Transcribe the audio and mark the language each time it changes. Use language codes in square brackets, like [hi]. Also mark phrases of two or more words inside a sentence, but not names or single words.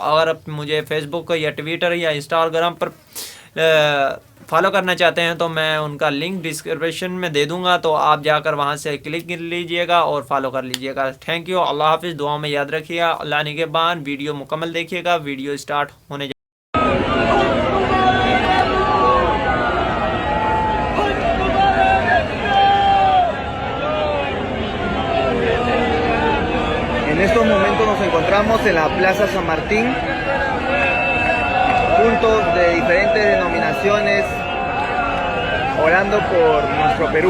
[ur] اگر مجھے فیس بک یا ٹویٹر یا انسٹاگرام پر فالو کرنا چاہتے ہیں تو میں ان کا [en] link description [ur] میں دے دوں گا، تو آپ جا کر وہاں سے کلک کر لیجئے گا اور فالو کر لیجئے گا۔ [en] thank you, [ur] اللہ حافظ، دعاؤں میں یاد رکھیے گا۔ اللہ نگہبان۔ ویڈیو مکمل دیکھیے گا، [en] video start [ur] ہونے [es] En estos momentos nos encontramos en la Plaza San Martín, juntos de diferentes denominaciones, orando por nuestro Perú.